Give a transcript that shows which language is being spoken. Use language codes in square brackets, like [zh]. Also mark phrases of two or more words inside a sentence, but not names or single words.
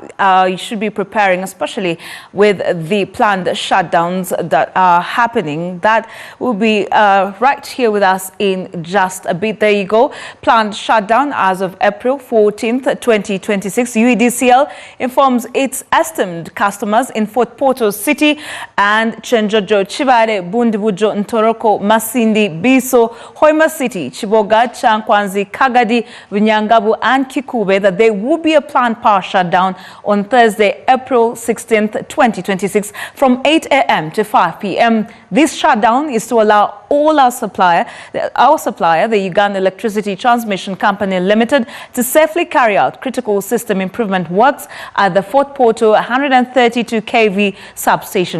[en] You should be preparing, especially with the planned shutdowns that are happening. That will be right here with us in just a bit. There you go. Planned shutdown as of April 14th, 2026. UEDCL informs its esteemed customers in Fort Portal City and Chenjojo, Chibare, Bundibujo, Ntoroko, Masindi, Biso, Hoima City, Chiboga, Chankwanzi, Kagadi, Vinyangabu and Kikube that there will be a planned power shutdown on Thursday, April 16th, 2026 from 8 a.m. to 5 p.m. This shutdown is to allow all our supplier, the Uganda Electricity Transmission Company Limited, to safely carry out critical system improvement works at the Fort Portal 132 kV substation.